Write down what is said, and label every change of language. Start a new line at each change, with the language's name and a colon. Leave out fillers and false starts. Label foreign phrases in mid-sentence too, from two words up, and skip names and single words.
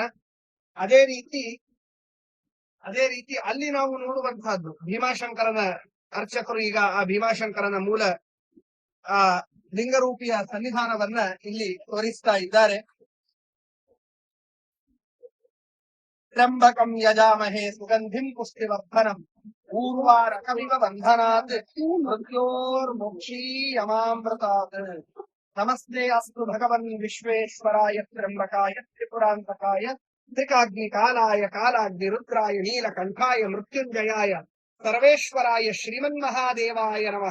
Kannada: ಅದೇ ರೀತಿ ಅಲ್ಲಿ ನಾವು ನೋಡುವಂತಹದ್ದು ಭೀಮಾಶಂಕರನ ಅರ್ಚಕರು ಈಗ ಆ ಭೀಮಾಶಂಕರನ ಮೂಲ ಆ ಲಿಂಗರೂಪಿಯ ಸನ್ನಿಧಾನವನ್ನ ಇಲ್ಲಿ ತೋರಿಸ್ತಾ ಇದ್ದಾರೆ.
Sanskrit: ತ್ರ್ಯಂಬಕಂ ಯಜಾಮಹೇ ಸುಗಂಧಿಂ ಪುಷ್ಟಿವರ್ಧನಂ ಊರ್ವಾರಕಮಿವ ಬಂಧನಾತ್ ಮೃತ್ಯೋರ್ಮುಕ್ಷೀಯಮಾಮೃತಾತ್. ನಮಸ್ತೆ ಅಸ್ತು ಭಗವನ್ ವಿಶ್ವೇಶ್ವರಾಯ ತ್ರ್ಯಂಬಕಾಯ ತ್ರಿಪುರಾಂತಕಾಯ ತ್ರಿಕಾಗ್ನಿ ಕಾಲಾಯ ಕಾಲಾಗ್ನಿ ರುದ್ರಾಯ ನೀಲಕಂಠಾಯ ಮೃತ್ಯುಂಜಯಾಯ ಸರ್ವೇಶ್ವರಾಯ ಶ್ರೀಮನ್ಮಹಾದೇವಾಯ ನಮಃ.